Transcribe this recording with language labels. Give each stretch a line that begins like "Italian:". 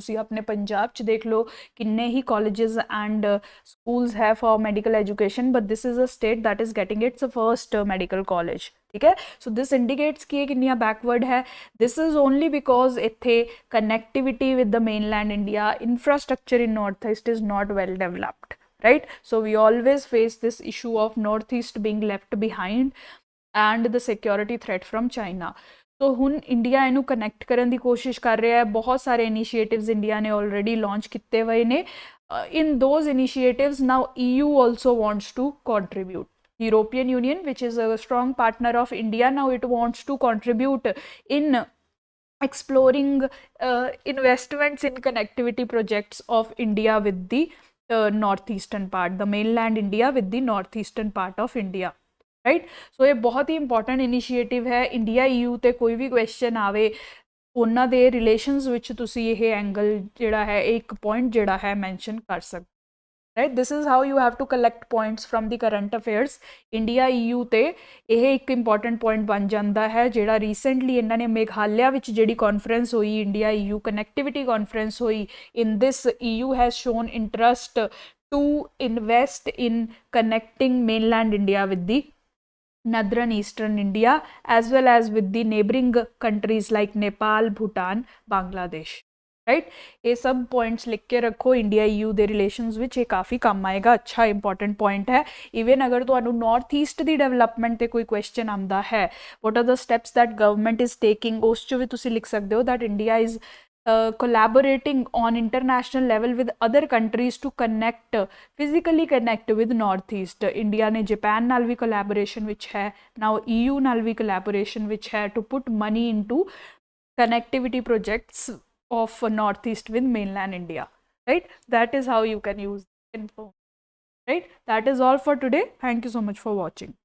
Punjabi: ਤੁਸੀਂ ਆਪਣੇ ਪੰਜਾਬ 'ਚ ਦੇਖ ਲਓ ਕਿੰਨੇ ਹੀ ਕਾਲਜਸ ਐਂਡ ਸਕੂਲਸ ਹੈ for medical education,
English: But this is a state that is getting its first medical college। ਠੀਕ ਹੈ, so this indicates
Punjabi: ਕਿ ਇਹ ਕਿੰਨੀਆਂ ਬੈਕਵਰਡ ਹੈ।
English: This is only because ਇੱਥੇ connectivity with the mainland India, infrastructure in north east is not well developed, right? So we always face this issue of northeast being left behind and the security threat from China।
Punjabi: तो ਹੁਣ India ਇਹਨੂੰ connect ਕਰਨ ਦੀ ਕੋਸ਼ਿਸ਼ ਕਰ ਰਿਹਾ ਹੈ। ਬਹੁਤ ਸਾਰੇ ਇਨੀਸ਼ੀਏਟਿਵਸ ਇੰਡੀਆ ਨੇ ਆਲਰੇਡੀ ਲਾਂਚ ਕੀਤੇ ਹੋਏ ਨੇ।
English: in those initiatives now EU also wants to contribute। European Union, which is a strong partner of India, now it wants to contribute in exploring investments in connectivity projects of India with the northeastern part, the mainland India with the northeastern part of India, right?
Punjabi: So ਇਹ ਬਹੁਤ ਹੀ important initiative ਹੈ। India EU ਤੇ ਕੋਈ ਵੀ question ਆਵੇ, ਉਹਨਾਂ ਦੇ relations ਵਿੱਚ ਤੁਸੀਂ ਇਹ ਐਂਗਲ ਜਿਹੜਾ ਹੈ, ਇੱਕ ਪੁਆਇੰਟ ਜਿਹੜਾ ਹੈ ਮੈਂਸ਼ਨ ਕਰ ਸਕਦੇ, right?
English: This is how you have to collect points from the current affairs।
Punjabi: India EU ਤੇ ਇਹ ਇੱਕ ਇੰਪੋਰਟੈਂਟ ਪੁਆਇੰਟ ਬਣ ਜਾਂਦਾ ਹੈ, ਜਿਹੜਾ ਰੀਸੈਂਟਲੀ ਇਹਨਾਂ ਨੇ ਮੇਘਾਲਿਆ ਵਿੱਚ ਜਿਹੜੀ ਕਾਨਫਰੰਸ ਹੋਈ,
English: India EU connectivity conference ਹੋਈ, in this EU has shown interest to invest in connecting mainland India with the northern eastern India as well as with the neighboring countries like Nepal, Bhutan, Bangladesh, right.
Hindi: ये सब points लिख के रखो,
Punjabi: India EU ਦੇ relations ਵਿੱਚ ਇਹ ਕਾਫੀ ਕੰਮ ਆਏਗਾ। ਅੱਛਾ ਇੰਪੋਰਟੈਂਟ ਪੁਆਇੰਟ ਹੈ। ਈਵਨ ਅਗਰ ਤੁਹਾਨੂੰ ਨਾਰਥ ਈਸਟ ਦੀ ਡਿਵੈਲਪਮੈਂਟ ਤੇ ਕੋਈ ਕੁਐਸਚਨ ਆਉਂਦਾ ਹੈ,
English: what are the steps that government is taking,
Punjabi: ਉਸ 'ਚ ਵੀ ਤੁਸੀਂ ਲਿਖ ਸਕਦੇ ਹੋ
English: That India is collaborating on international level with other countries to connect, physically connect with northeast।
Punjabi: India ਨੇ ਜਾਪਾਨ ਨਾਲ ਵੀ collaboration ਵਿੱਚ ਹੈ,
English: now EU ਨਾਲ ਵੀ collaboration ਵਿੱਚ ਹੈ to put money into connectivity projects of northeast with mainland India, right? That is how you can use info, right? That is all for today. Thank you so much for watching.